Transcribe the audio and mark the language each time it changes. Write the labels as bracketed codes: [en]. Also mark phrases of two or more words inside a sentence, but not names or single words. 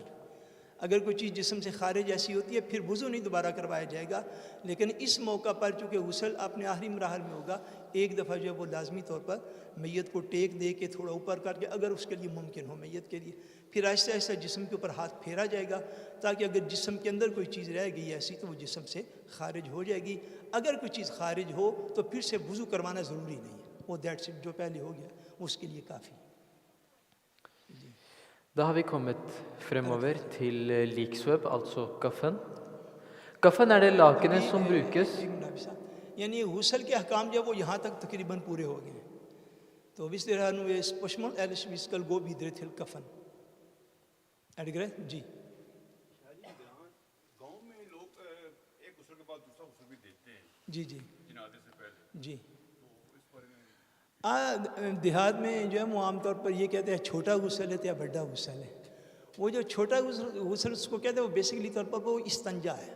[ur] اگر کوئی چیز جسم سے خارج ایسی ہوتی ہے پھر وضو نہیں دوبارہ کروایا جائے گا, لیکن اس موقع پر چونکہ غسل اپنے آخری مراحل میں ہوگا ایک دفعہ جو ہے وہ لازمی طور پر میت کو ٹیک دے کے تھوڑا اوپر کر کے اگر اس کے لیے ممکن ہو میت کے لیے پھر آہستہ آہستہ جسم کے اوپر ہاتھ پھیرا جائے گا تاکہ اگر جسم کے اندر کوئی چیز رہ گئی ایسی تو وہ جسم سے خارج ہو جائے گی. اگر کوئی چیز خارج ہو تو pھر سے وضو کروانا ضروری نہیں ہے, وہ [en] that's it, [ur] جو پہلے ہو گیا اس کے لیے کافی. [no] Da har vi kommet fremover til liksvøp, altså kaffen. Kaffen er det lakenet som brukes. [ur] یعنی غسل کے احکام جو وہ یہاں تک تقریباً پورے ہو گئے ہیں. [no] تو hvis dere har noe spørsmål, ellers vi skal gå videre til kaffen. Er det greit? [ur] جی. گاؤں میں لوگ ایک غسل کے بعد دوسرا غسل بھی دیتے ہیں جی جی جنازے سے پہلے. جی تو اس بارے میں دیہات میں جو ہے وہ عام طور پر یہ کہتے ہیں چھوٹا غسل ہے یا بڑا غسل ہے. وہ جو چھوٹا غسل اس کو کہتے ہیں وہ بیسکلی طور پر وہ استنجا ہے.